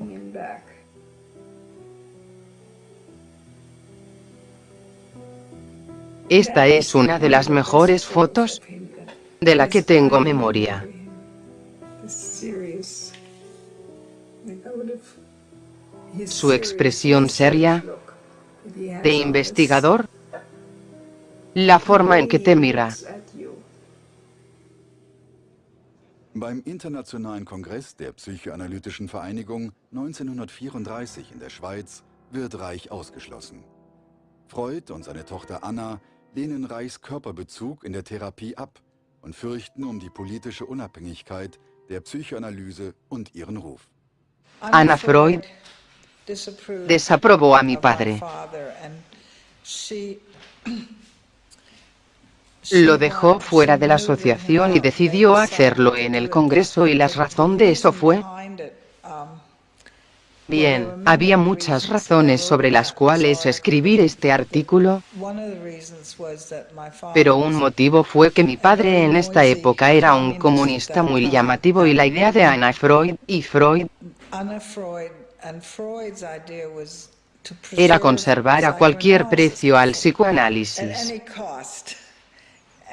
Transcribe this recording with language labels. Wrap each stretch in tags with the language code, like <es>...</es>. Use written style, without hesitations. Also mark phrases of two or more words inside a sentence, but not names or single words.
<es>Esta es una de las mejores fotos de la que tengo memoria. Su expresión seria, de investigador, la forma en que te mira.</es> <de>Beim Internationalen Kongress der Psychoanalytischen Vereinigung 1934 in der Schweiz wird Reich ausgeschlossen. Freud und seine Tochter Anna lehnen Reichs Körperbezug in der Therapie ab und fürchten die politische Unabhängigkeit der Psychoanalyse und ihren Ruf.</de> <es>Anna Freud desaprobó a mi padre. Lo dejó fuera de la asociación y decidió hacerlo en el Congreso, y la razón de eso fue... Bien, había muchas razones sobre las cuales escribir este artículo, pero un motivo fue que mi padre en esta época era un comunista muy llamativo, y la idea de Anna Freud y Freud era conservar a cualquier precio al psicoanálisis.</es>